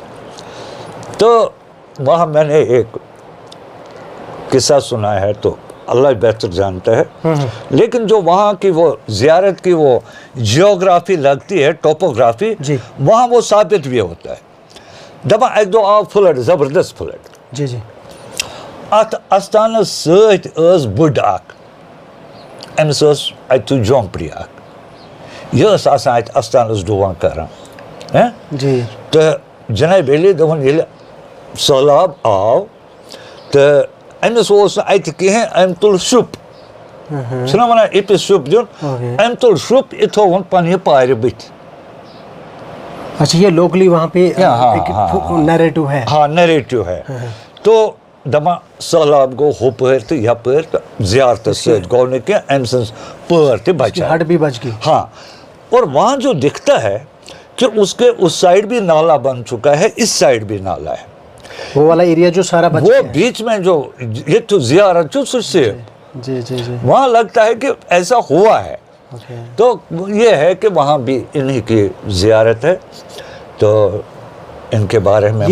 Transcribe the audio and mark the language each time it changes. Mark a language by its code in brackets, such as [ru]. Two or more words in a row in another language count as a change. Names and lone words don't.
[ur] تو وہاں میں نے ایک قصہ سنا ہے، تو اللہ بہتر جانتا ہے، لیکن جو وہاں کی وہ زیارت کی وہ جیوگرافی لگتی ہے، ٹوپوگرافی، وہاں وہ ثابت بھی ہوتا ہے [ks] دپان اکہ دۄہ آو فلڈ زبردست فلڈ [ur] جی جی [ks] اتھ استانس سۭتۍ ٲس بٔڑ اکھ أمِس ٲس اَتہِ جھونپڑی اکھ یہِ ٲس آسان اَتہِ استانس ڈُوان کران [ur] جی [ks] تہٕ جناب علی دوٚپُن ییٚلہِ سہلاب آو تہٕ أمِس اوس نہٕ اَتہِ کِہیٖنۍ أمۍ تُل شُپ چھُنا وَنان أپِس شُپ دیُن أمۍ تُل شُپ یہِ تھووُن پننہِ پارِ بٕتھِ [ur] اچھا یہ لوکلی وہاں پہ نیریٹو ہے ہاں نیریٹو ہے تو [ks] دپان سہلاب گوٚو ہُپٲرۍ تہٕ یپٲرۍ تہٕ زیارتس سۭتۍ گوٚو نہٕ کینٛہہ أمۍ سٕنٛز پٲر تہِ بچے [ur] ہٹ بھی بچ گئی ہاں اور وہاں جو دکھتا ہے کہ اس کے اس سائڈ بھی نالا بن چکا ہے اس سائڈ بھی نالا ہے وہ والا ایریا جو سارا بچ وہ بیچ میں جو یہ تو زیارت جو سے جی جی جی وہاں لگتا ہے کہ ایسا ہوا ہے تو یہ ہے کہ وہاں بھی انہی کی زیارت ہے تو ان کے بارے میں